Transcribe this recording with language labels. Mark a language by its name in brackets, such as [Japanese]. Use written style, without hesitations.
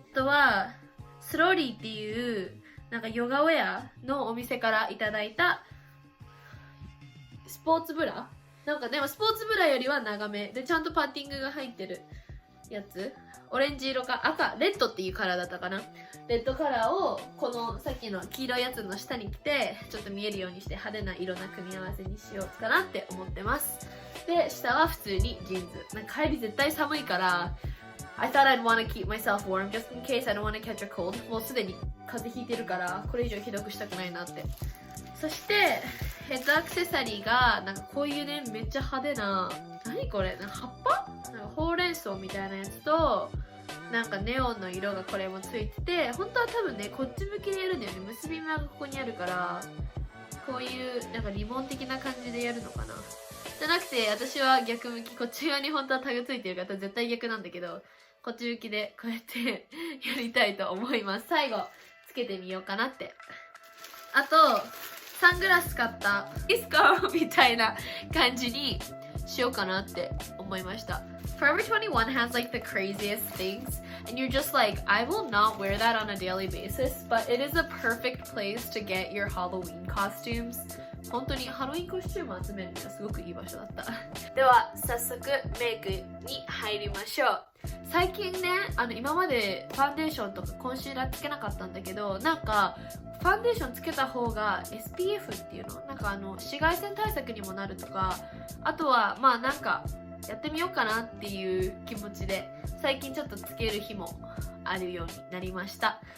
[Japanese] あとはスローリーっていうなんかヨガウェアのお店からいただいたスポーツブラ、なんかでもスポーツブラよりは長めでちゃんとパッティングが入ってるやつ、オレンジ色か赤、レッドっていうカラーだったかな。レッドカラーをこのさっきの黄色いやつの下に着てちょっと見えるようにして派手な色な組み合わせにしようかなって思ってます。で下は普通にジーンズ。なんか帰り絶対寒いから [English] I thought I'd want to keep myself warm just in case I don't want to catch a cold. [Japanese] もうすでに風邪ひいてるからこれ以上ひどくしたくないなって。そしてヘッドアクセサリーがなんかこういうねめっちゃ派手な、何これ、なんか葉っぱ、なんかほうれん草みたいなやつとなんかネオンの色がこれもついてて、本当は多分ねこっち向きでやるんだよね。結び目がここにあるからこういうなんかリボン的な感じでやるのかな。じゃなくて私は逆向き、こっち側に本当はタグついてるから絶対逆なんだけど、こっち向きでこうやってやりたいと思います。最後つけてみようかなって。あとサングラス買ったディスコみたいな感じにしようかなって思いました。 [English] Forever 21 has like the craziest things and you're just like, I will not wear that on a daily basis, but it is a perfect place to get your Halloween costumes. [Japanese] 本当にハロウィンコスチューム集めるにはすごくいい場所だったでは早速メイクに入りましょう。最近ね今までファンデーションとかコンシーラーつけなかったんだけど、なんかファンデーションつけた方が SPF っていうのなんか紫外線対策にもなるとか、あとはまあなんかやってみようかなっていう気持ちで最近ちょっとつける日もあるようになりました。